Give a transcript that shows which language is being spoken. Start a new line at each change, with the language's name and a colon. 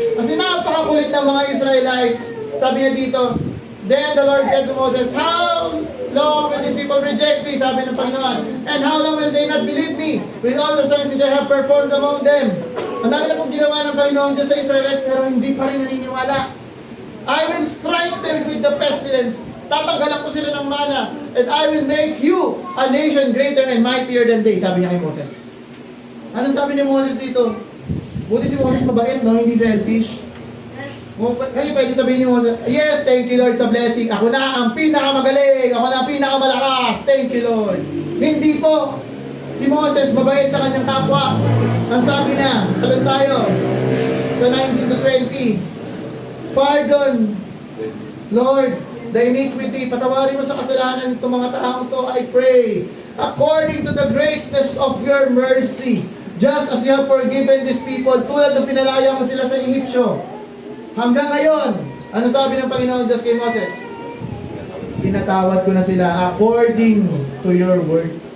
Filipino: Kasi napakakulit ng mga Israelites. Sabi niya dito,
English: then the Lord said to Moses, how long will these people reject me?
Filipino: Sabi ng Panginoon.
English: And how long will they not believe me? With all the signs which I have performed among them.
Filipino: Ang dami na pong ginawa ng Panginoon Diyos sa Israelites, pero hindi pa rin naniniwala.
English: I will strike them with the pestilence.
Filipino: Tatanggalan ko sila ng mana.
English: And I will make you a nation greater and mightier than they.
Filipino: Sabi niya kay Moses. Ano sabi ni Moses dito? Buti si Moses mabait, no? Hindi selfish. Kasi pwede sabihin ni Moses,
English: yes, thank you Lord
Filipino: sa blessing. Ako na ang pinakamagaling. Ako na ang pinakamalakas.
English: Thank you Lord.
Filipino: Hindi po. Si Moses mabait sa kanyang kapwa. Ang sabi na, talon tayo sa 19-20.
English: Pardon, Lord, the iniquity.
Filipino: Patawarin mo sa kasalanan itong mga taong to,
English: I pray. According to the greatness of your mercy, just as you have forgiven these people,
Filipino: tulad ng pinalaya mo sila sa Ehipsyo. Hanggang ngayon, ano sabi ng Panginoon Diyos kay Moses? Pinatawad ko na sila
English: according to your word.